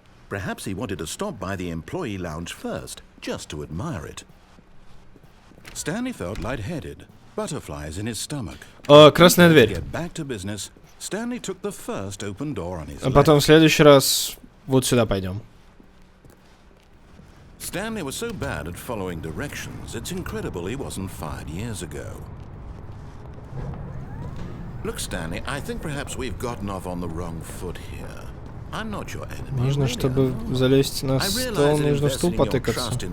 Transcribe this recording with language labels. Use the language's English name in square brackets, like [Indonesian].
[English] Perhaps he wanted to stop by the employee lounge first, just to admire it. Stanley felt lightheaded, butterflies in his stomach. [Russian] Красная дверь. [English] Get back to business. Stanley took the first open door on his [Russian] А потом в следующий раз вот сюда пойдем. [English] Stanley was so bad at following directions, it's incredible he wasn't fired years ago. Look, Stanley, I think perhaps we've gotten off on the wrong foot here. I'm not your enemy. [Russian] Нужно, чтобы залезть на стол, нужно в стул потыкаться.